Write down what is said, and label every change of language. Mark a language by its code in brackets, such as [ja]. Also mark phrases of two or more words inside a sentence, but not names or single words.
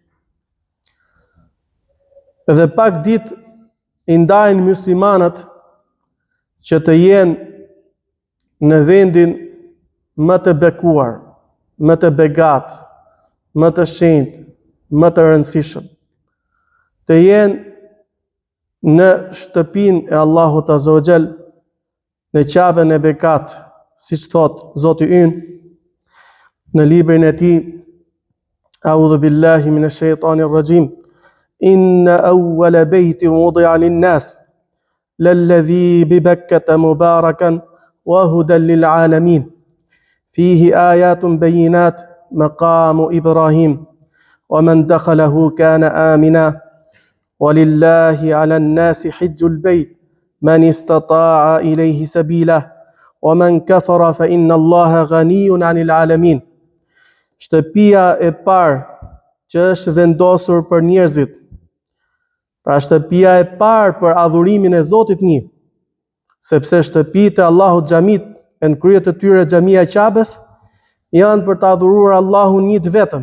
[sq] Dhe pak ditë I ndajnë muslimanët që të jenë në vendin më të bekuar, më të begat, më të shenjtë, më të rëndësishëm. Të jenë në shtëpinë e Allahut [ar] عز وجل, [sq] në Qabën e bekat, siç thot Zoti ynë në librin e tij, [ar] أعوذ بالله من الشيطان الرجيم. إن أول بيت وضع للناس للذي ببكة مباركا وهدى للعالمين. فيه آيات بينات مقام إبراهيم ومن دخله كان آمنا ولله على الناس حج البيت من استطاع إليه سبيلا ومن كفر فإن الله غني عن العالمين. [sq] Shtëpia e parë që është vendosur për njerëzit, pra shtëpia e parë për adhurimin e Zotit një, sepse shtëpitë e Allahut xhamit e në krye të tyre xhamia e Qabës janë për të adhuruar Allahun një vetëm.